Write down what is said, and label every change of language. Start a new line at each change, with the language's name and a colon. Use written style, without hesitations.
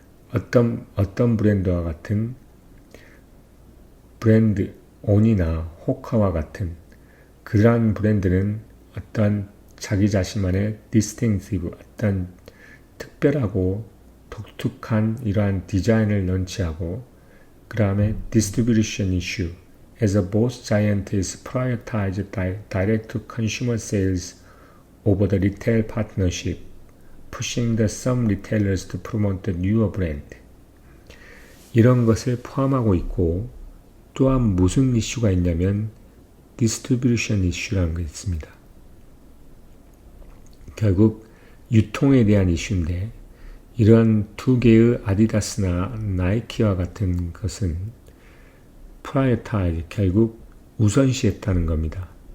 Korean: 어떤 브랜드와 같은 브랜드 온이나 호카와 같은 그러한 브랜드는 어떤 자기 자신만의 디스팅티브, 어떤 특별하고 독특한 이러한 디자인을 런치하고 그 다음에 distribution issue.
English: As both giants prioritize direct-to-consumer sales over the retail partnership, pushing the some retailers to promote the newer brand.
Korean: 이런 것을 포함하고 있고 또한 무슨 이슈가 있냐면 distribution issue라는 게 있습니다. 결국 유통에 대한 이슈인데 이러한 두 개의 아디다스나 나이키와 같은 것은 prioritize, 결국 우선시했다는 겁니다.